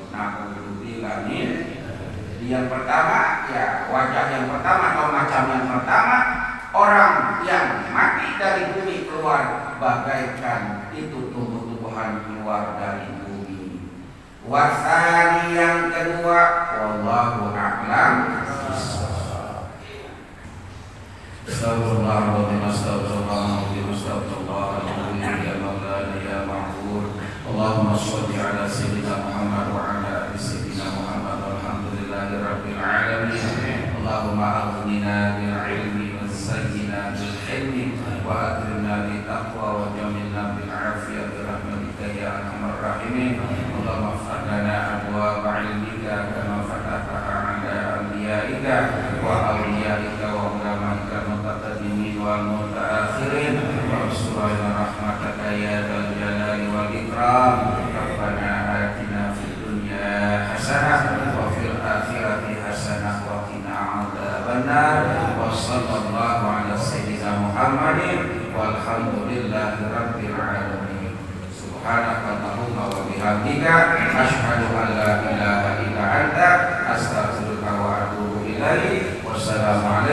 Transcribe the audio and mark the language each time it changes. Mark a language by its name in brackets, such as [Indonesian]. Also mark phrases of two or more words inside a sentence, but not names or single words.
[Indonesian] Nah, kemudian jadi yang pertama ya, wajah yang pertama atau macam yang pertama, orang yang mati dari bumi keluar bagaikan itu tumbuh-tumbuhan keluar dari bumi. Wasani yang kedua, [Arabic] والله أعلم. أستغفر الله العظيم، أستغفر الله العظيم، أستغفر الله العظيم, يا مولانا، يا معبود. اللهم صل على سيدنا محمد وعلى آل سيدنا محمد. الحمد لله رب العالمين. اللهم أغننا بالعلم وزينا بالحلم وأكرمنا بالتقوى وجملنا بالعافية برحمتك يا أرحم الراحمين. اللهم افتح لنا أبواب علمك كما فتحتها على أنبيائك وأوليائك وعلمائك المتقدمين والمتأخرين وسرينا رحمتك يا ذا الجلال والإكرام. ربنا آتنا في الدنيا حسنة وفي الآخرة حسنة وقنا عذاب النار. وصلى الله على سيدنا محمد والحمد لله رب العالمين. سبحانك اللهم وبحمدك أشهد أن لا إله إلا أنت أستغفرك وأتوب إليك.